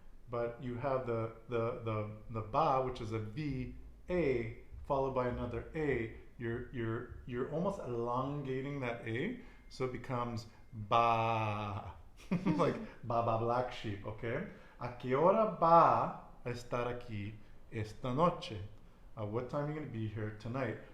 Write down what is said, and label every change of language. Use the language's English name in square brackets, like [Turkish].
[English] But you have the ba, which is a V, A, followed by another A. You're almost elongating that A, so it becomes ba. Like Baba Black Sheep, okay? [Spanish] ¿A qué hora va a estar aquí esta noche? [English] What time are you going to be here tonight?